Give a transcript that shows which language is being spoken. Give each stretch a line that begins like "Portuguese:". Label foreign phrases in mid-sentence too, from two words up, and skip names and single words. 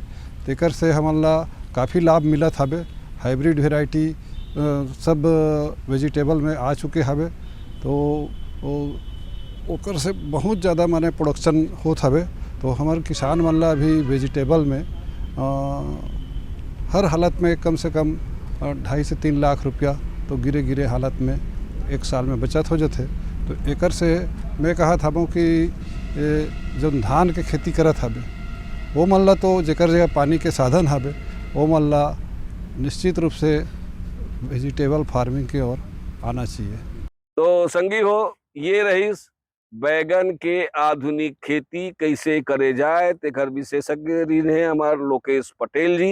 Chhattisgarhi: तेकर से हमला काफ़ी लाभ मिलत हवे।
English: hybrid variety
Chhattisgarhi: सब वेजिटेबल में आ चुके हवे तो ओकर से बहुत ज़्यादा माने प्रोडक्शन होत हवे। तो हमारे किसान मन ला भी वेजिटेबल में हर हालत में कम से कम 2.5 से 3 लाख रुपया तो गिरे गिरे हालत में एक साल में बचत हो जाते। तो एकर से मैं कहा था कि जब धान के खेती करत हवे वो मन ला तो जेकर जगह पानी के साधन हवे वो मन ला निश्चित रूप से
English: vegetable farming
Chhattisgarhi: की ओर आना चाहिए। तो संगी हो, ये रहीस बैगन के आधुनिक खेती कैसे करे जाए तेकर विशेषज्ञ रहे हमार लोकेश पटेल जी।